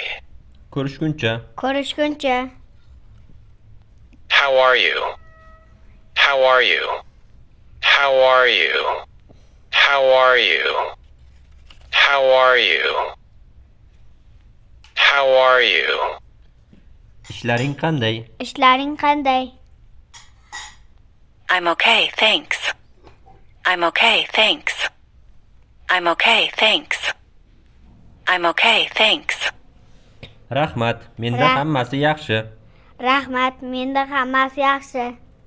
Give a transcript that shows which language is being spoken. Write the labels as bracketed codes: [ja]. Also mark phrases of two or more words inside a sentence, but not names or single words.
[uz] Ko'rishguncha. Ko'rishguncha. [en] How are you? How are you? How are you? How are you? How are you? How are you? [uz] Ishlaring qanday? Ishlaring qanday? [en] I'm okay, thanks. I'm okay, thanks. I'm okay, thanks. I'm okay, thanks. [uz] Rahmat, menda hammasi yaxshi. Rahmat, menda hammasi yaxshi.